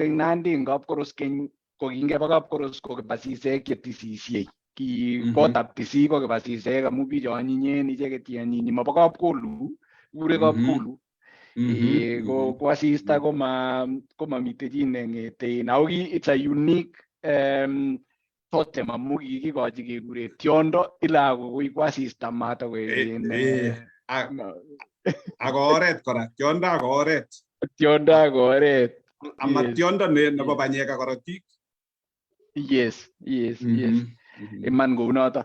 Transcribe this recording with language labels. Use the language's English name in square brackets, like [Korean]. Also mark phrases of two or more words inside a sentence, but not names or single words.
[Kalenjin] eng Nandi eng kapkoros keny ko kingeba kapkoros ko kiba sisek chetisisiei ki kotab tisik ko kiba sisek amu bicho anyinyen icheket yanini mabo kapkolu kure kapkolu ko asista komamite chi neng'ete ako [English] it's a unique totem [Kalenjin] amu kikikochi kekure tiondo ila akoi ko asista ako oret kora tiondo ako oret ama tiondo nebo banyek ak korotik. Yes. Iman kounoto.